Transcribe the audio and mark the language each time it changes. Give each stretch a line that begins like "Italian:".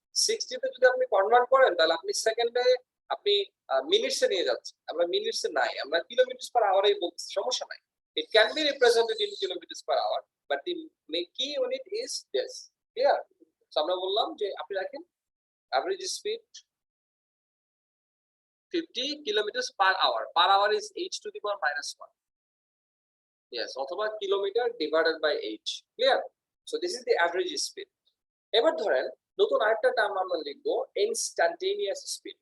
Bangla: 60 তে যদি আপনি কনভার্ট করেন, তাহলে আপনি সেকেন্ডে আপনি মিনিটসে নিয়ে যাচ্ছেন। আমরা মিনিটসে নাই, আমরা কিলোমিটার পার আওয়ারেই বলছি, সমস্যা নাই।
English: It can be represented in kilometers per hour, but the key unit is this. Clear? So
Bangla: আমরা বললাম যে আপনি রাখেন
English: average speed 50 kilometers per hour. Per hour is h to the power -1. Yes, অথবা kilometre divided by h. Clear? So this is the average speed.
Bangla: এবার ধরেন নতুন আরেকটা টার্ম আমরা লিখবো, instantaneous speed.